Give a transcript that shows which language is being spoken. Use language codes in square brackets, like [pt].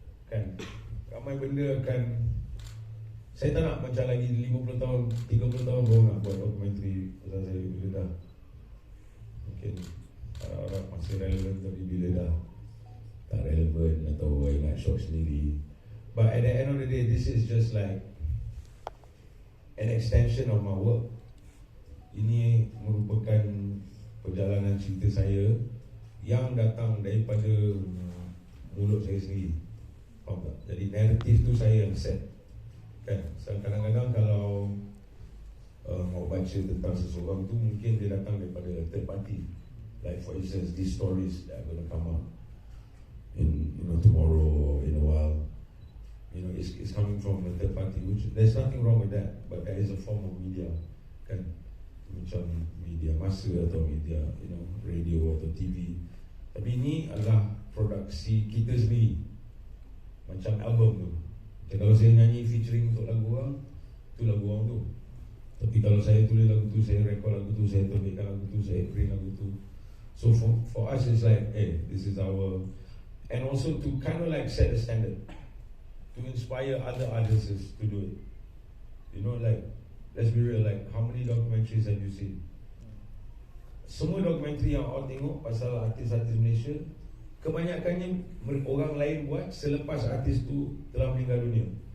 [ms] Kan? Ramai benda kan. Saya tak nak macam lagi 50 tahun, 30 tahun baru nak buat dokumentari pasal saya bila dah. Mungkin harap masih relevan, tapi bila dah tak relevan atau I nak shock sendiri. [en] But at the end of the day, this is just like an extension of my work. [ms] Ini merupakan perjalanan cerita saya yang datang daripada mulut saya sendiri. Faham tak? Jadi naratif tu saya yang set. Kan? So, kadang-kadang kalau mau baca tentang seseorang tu, mungkin dia datang daripada [en] third party. Like for instance, these stories that are going to come out in, you know, tomorrow or in a while, you know, it's coming from a third party, which there's nothing wrong with that, but that is a form of media. [ms] Kan? Macam media masa atau media, [en] you know, [ms] radio atau TV. Tapi ini adalah produksi kita sendiri, macam album tu. Jadi kalau saya nyanyi featuring untuk lagu orang, tu lagu orang tu. Tapi kalau saya tulis lagu tu, saya rekod lagu tu, saya terbitkan lagu tu, saya print lagu tu. [en] So for us it's like, this is our, and also to kind of like set a standard, to inspire other artists to do it. You know, like, let's be real, like, how many documentaries have you seen? [ms] Semua dokumentari yang awak tengok pasal artis-artis Malaysia, kebanyakannya orang lain buat selepas artis tu telah meninggal dunia.